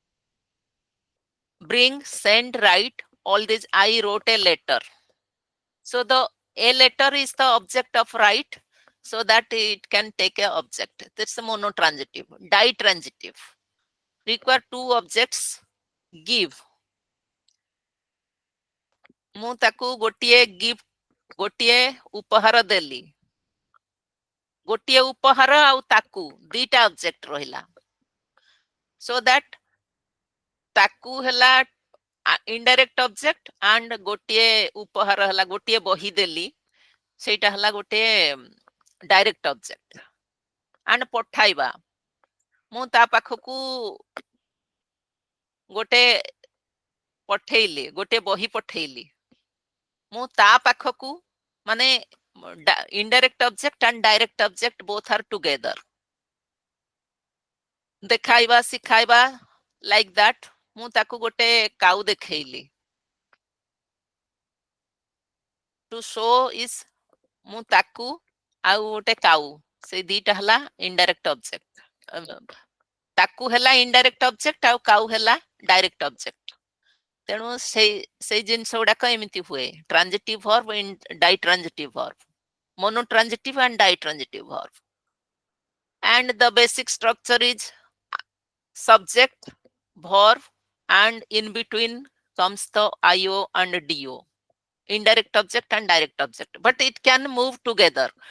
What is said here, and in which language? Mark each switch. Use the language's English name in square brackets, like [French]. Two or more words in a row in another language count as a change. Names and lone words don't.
[English] Bring, send, write, all this. I wrote a letter. So the a letter is the object of write, so that it can take a object. That's the monotransitive. Ditransitive require two objects. Give. [Odia] ମୁଁ ତାକୁ ଗୋଟିଏ ଗିଫ୍ଟ ଗୋଟିଏ ଉପହାର ଦେଲି ଗୋଟିଏ ଉପହାର ଆଉ ତାକୁ ଦିଟା ଅବଜେକ୍ଟ ରହିଲା [English] so that [Odia] ତାକୁ ହେଲା [English] indirect object and [Odia] ଗୋଟିଏ ଉପହାର ହେଲା ଗୋଟିଏ ବହି ଦେଲି ସେଇଟା ହେଲା ଗୋଟିଏ [English] direct object and [Odia] ପଠାଇବା ମୁଁ ତା ପାଖକୁ ଗୋଟେ ପଠେଇଲି ଗୋଟେ ବହି ପଠେଇଲି ମୁଁ ତା ପାଖକୁ ମାନେ [English] indirect object and direct object both are together. [Odia] ଦେଖାଇବା ଶିଖାଇବା [English] like that [Odia] ମୁଁ ତାକୁ ଗୋଟେ କାଉ ଦେଖେଇଲି [English] to show is [Odia] ମୁଁ ତାକୁ ଆଉ ଗୋଟେ କାଉ ସେଇ ଦିଟା ହେଲା [English] indirect object [Odia] ତାକୁ ହେଲା [English] indirect object [Odia] ଆଉ କାଉ ହେଲା [English] direct object [Odia] ତେଣୁ ସେଇ ଜିନିଷ ଗୁଡାକ ଏମିତି ହୁଏ [English] transitive verb and ditransitive verb monotransitive and ditransitive verb and the basic structure is subject verb and in between comes the io and do indirect object and direct object but it can move together